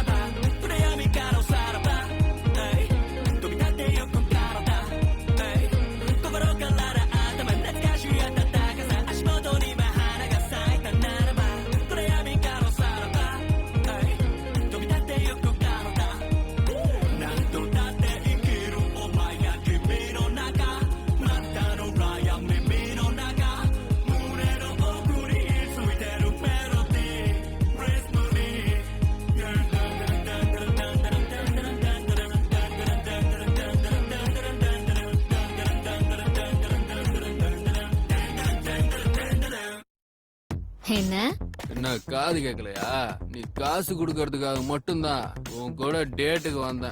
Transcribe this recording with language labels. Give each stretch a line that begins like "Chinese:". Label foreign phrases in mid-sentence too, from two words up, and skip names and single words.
Japanese: ば暗闇からおさらば飛び立ってゆく体心から頭懐かしい暖かさ足元に今花が咲いたならば暗闇からおさらば飛び立ってゆく体何度だって生きるお前や君の中またの暗闇耳の中胸の奥についてるメロディーリズムに
Tamil: என்ன காது கேட்கலையா? நீ காசு கொடுக்கறதுக்காக மட்டும்தான் உன் கூட டேட்டுக்கு வந்தேன்.